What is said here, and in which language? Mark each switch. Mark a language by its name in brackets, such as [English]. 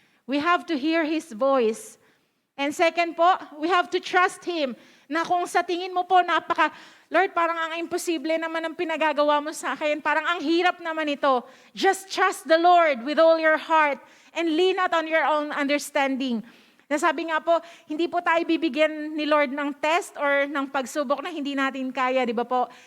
[English] We have to hear His voice. And second po, we have to trust Him. [Filipino] Na kung sa tingin mo po, Lord, parang ang imposible naman ang pinagagawa mo sa akin. Parang ang hirap naman ito. [English] Just trust the Lord with all your heart and lean not on your own understanding. [Filipino] Nasabi nga po, hindi po tayo bibigyan ni Lord ng test or ng pagsubok na hindi natin kaya, di ba po?